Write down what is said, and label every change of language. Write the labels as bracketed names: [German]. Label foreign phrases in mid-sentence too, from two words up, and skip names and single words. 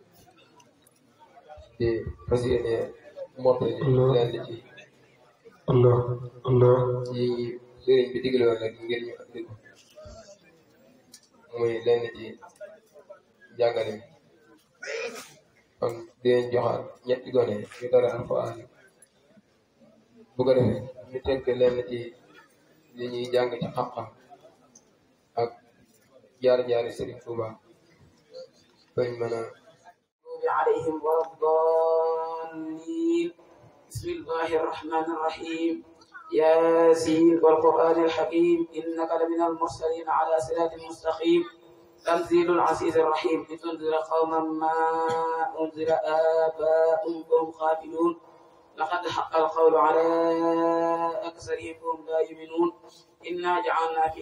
[Wolof] di fas yéene mottali lenn ci ci sëriñ bi digle woon rek ngir ñu andi ko muy lenn ci jàngale mi kon dinañ joxaat ñetti gone yu dara alxuraan bu ko defee ñu tënk lenn ci li ñuy jàng ci xam-xam ak jaar-jaari Sëriñ Tuuba bañ mën a [Arabic] عليهم ولا الضالين بسم الله الرحمن الرحيم ياسين والقرآن الحكيم إنك لمن المرسلين على صراط مستقيم تنزيل العزيز الرحيم لتنذر قوما ما أنذر آباؤهم فهم غافلون لقد حق القول على أكثرهم فهم لا يؤمنون إنا جعلنا في